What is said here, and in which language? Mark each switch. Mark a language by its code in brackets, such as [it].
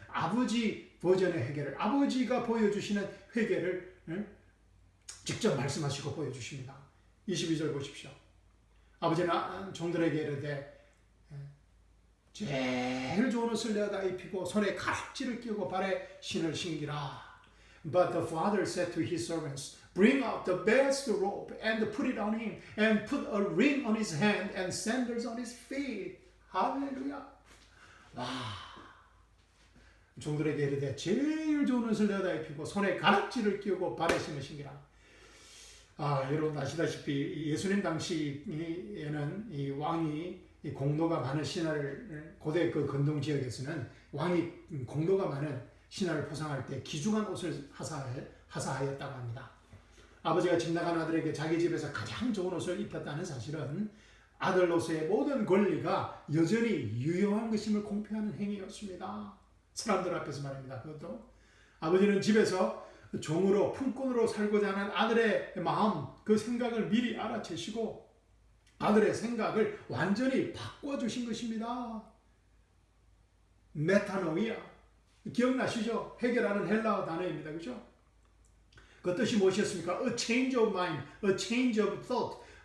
[ko] 아버지 버전의 회개를, 아버지가 보여주시는 회개를 직접 말씀하시고 보여주십니다. 22절 보십시오. 아버지는 종들에게 이르되 제일 좋은 옷을 내어다 입히고 손에 가락지를 끼고 발에 신을 신기라. [en] But the father said to his servants, Bring out the best robe and put it on him, and put a ring on his hand and sandals on his feet. [ko] 할렐루야. 와. 종들에게 이르되 제일 좋은 옷을 내어다 입히고 손에 가락지를 끼우고 발에 신을 신기라. 여러분 아시다시피 예수님 당시에는 이 왕이 이 공로가 많은 신하를, 고대 그 근동 지역에서는 왕이 공로가 많은 신하를 포상할 때 귀중한 옷을 하사하였다고 합니다. 아버지가 집 나간 아들에게 자기 집에서 가장 좋은 옷을 입혔다는 사실은 아들로서의 모든 권리가 여전히 유효한 것임을 공표하는 행위였습니다. 사람들 앞에서 말입니다. 그것도 아버지는 집에서 종으로 품꾼으로 살고자 하는 아들의 마음, 그 생각을 미리 알아채시고 아들의 생각을 완전히 바꿔주신 것입니다. 메타노이아, 기억나시죠? 해결하는 헬라어 단어입니다. 그죠? 그 뜻이 무엇이었습니까? [en] A change of mind, a change of thought.